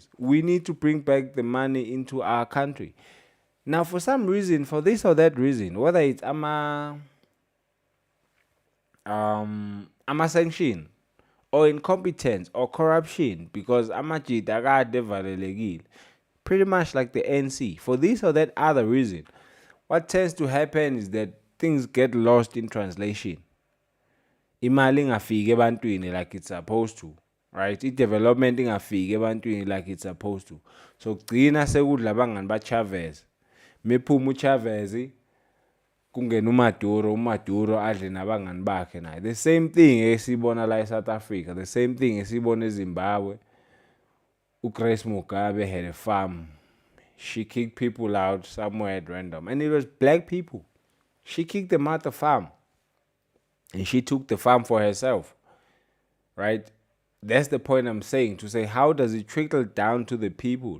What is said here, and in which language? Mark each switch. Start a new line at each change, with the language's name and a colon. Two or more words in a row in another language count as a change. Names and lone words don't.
English: We need to bring back the money into our country. Now, for some reason, for this or that reason, whether it's sanction or incompetence or corruption, because pretty much like the ANC, for this or that other reason, what tends to happen is that things get lost in translation.
Zulu: Imali ingafiki ebantwini
English: like it's supposed to, right?
Zulu: I-development ingafiki ebantwini
English: like it's supposed to.
Zulu: So kugcina sekudla abangani ba-Chavez. Mephuma uChavez kungena uMaduro adle nabangani bakhe naye.
English: The same thing
Zulu: esibona la eSouth Africa,
English: the same thing
Zulu: esibona eZimbabwe.
English: Grace Mugabe had a farm. She kicked people out somewhere at random. And it was black people. She kicked them out the farm. And she took the farm for herself. Right? That's the point I'm saying. To say, how does it trickle down to the people?